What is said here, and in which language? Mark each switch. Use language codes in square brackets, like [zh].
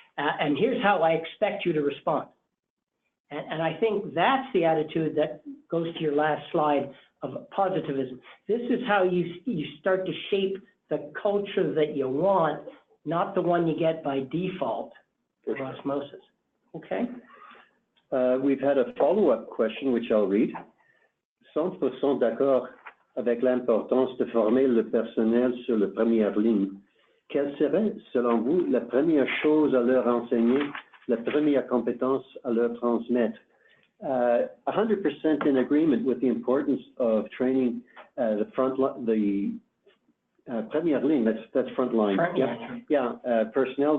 [en] And here's how I expect you to respond. And I think that's the attitude that goes to your last slide of positivism. This is how you start to shape the culture that you want, not the one you get by default or osmosis, okay? We've had a follow-up question, which I'll read. [fr] 100% d'accord avec l'importance de former le personnel sur la première ligne. Quelle serait, selon vous, la première chose à leur enseigner, la première compétence à leur transmettre? [en] 100% in agreement with the importance of training the front line, the [fr] première ligne, [en] that's front line. Personnel.